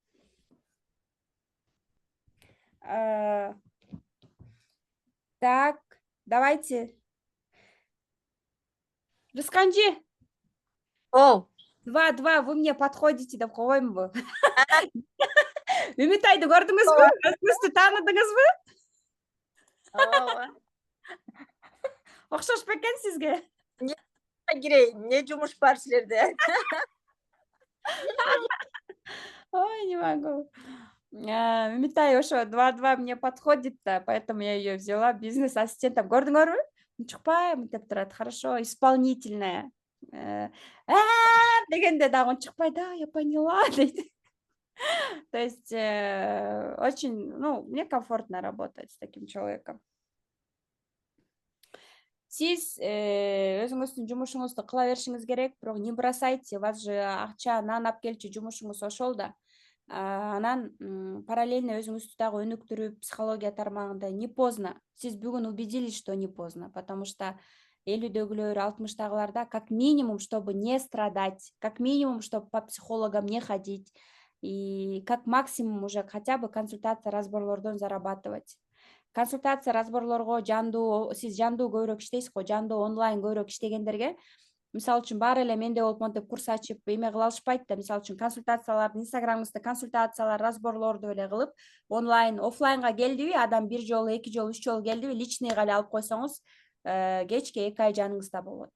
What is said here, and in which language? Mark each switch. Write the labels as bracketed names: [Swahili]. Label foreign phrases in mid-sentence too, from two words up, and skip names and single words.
[Russian] Так, давайте. Рысканжи. О, [Kyrgyz] 2-2, [Russian] вы мне подходите [Kyrgyz] деп койгоймунбу? Үмүтайды көрдүңүзбү? Өзүңүздү тааныдыңызбы? ооба. Окшош бекен сизге. Кирейин, эмне жумуш бар силерде? [Russian] Ой, не могу. [Kyrgyz] Үмүтай ошо [Russian] 2-2 мне подходит, да, поэтому я ее взяла бизнес-ассистентом. [Kyrgyz] Көрдүңөрбү? Унчукпайм деп турат. [Russian] Хорошо, исполнительная. [Kyrgyz] Дегенде дагы унчукпай, да, [Russian] я поняла дейт. То есть очень, ну, мне комфортно работать с таким человеком. [Kyrgyz] Сиз өзүңүздүн жумушуңузду кыла беришиңиз керек, бирок [Russian] не бросайте, у вас же [Kyrgyz] акча, нан алып келчү жумушуңуз ошол да. Анан параллельно өзүңүздү дагы өнүктүрүп, психология тармагында [Russian] не поздно. [Kyrgyz] Сиз бүгүн убедились, что не поздно, потому что 50-дөгүлөр, 60-дагыларда как минимум, чтобы не страдать, как минимум, чтобы по психологам не ходить, и как максимум уже хотя бы консультация, разборлордон зарабатывать. Консультация, разборлорго сиз жандуу көбүрөөк иштейсиз го, жандуу онлайн көбүрөөк иштегендерге, мисалы үчүн баары эле менде болуп монтип курс ачып эме кыла алышпайт да. Мисалы үчүн консультацияларды, инстаграмыңызда консультациялар, разборлорду эле кылып, онлайн, офлайнга келдиби, адам 1 жолу, 2 жолу, 3 жолу келдиби, личныйга эле алып койсоңуз, кечке 2 ай жаныңызда болот.